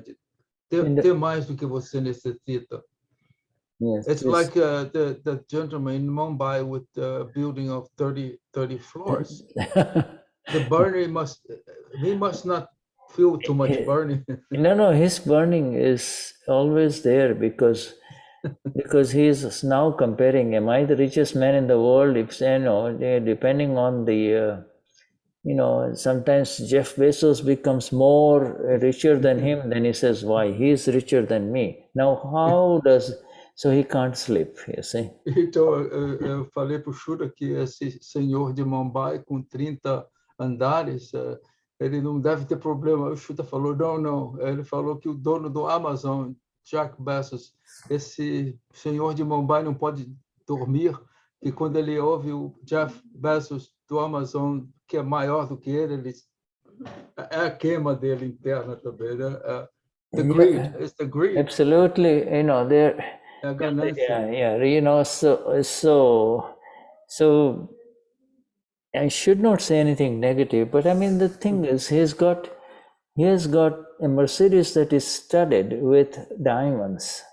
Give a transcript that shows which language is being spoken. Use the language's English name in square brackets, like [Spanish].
[Portuguese] De ter mais do que você necessita. [English] yes, It's like the gentleman in Mumbai with the building of 30 floors. The burner he must not feel too much burning. No, his burning is always there because he is now comparing, am I the richest man in the world? If depending on the sometimes Jeff Bezos becomes more richer than him, then he says, why? He is richer than me. Now so he can't sleep, you see. [Portuguese] Então, eu falei para o Shuddha que esse senhor de Mumbai com 30 andares, ele não deve ter problema. O Shuddha falou, não. Ele falou que o dono do Amazon, Jack Bezos, esse senhor de Mumbai não pode dormir, e quando ele ouve o Jeff Bezos do Amazon, que é maior do que ele é a queima dele interna também, né? [English] The greed, it's the greed. Absolutely, there. Yeah, so I should not say anything negative, but I mean the thing is he has got a Mercedes that is studded with diamonds.